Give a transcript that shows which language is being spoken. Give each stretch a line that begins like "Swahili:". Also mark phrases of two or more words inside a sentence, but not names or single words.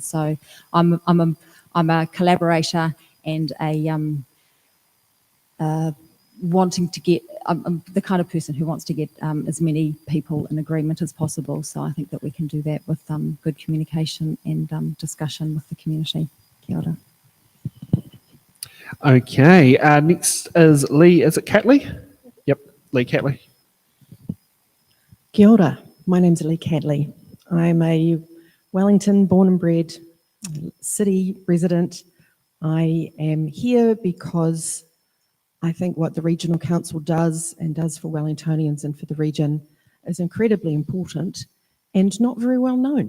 English: So I'm a collaborator and wanting to get, I'm the kind of person who wants to get as many people in agreement as possible. So I think that we can do that with good communication and discussion with the community.
Māori: Kia ora.
English: Okay, next is Lee, is it Catley? Yep, Lee Catley.
Māori: Kia ora,
English: my name's Lee Catley. I'm a Wellington born and bred city resident. I am here because I think what the Regional Council does and does for Wellingtonians and for the region is incredibly important and not very well known.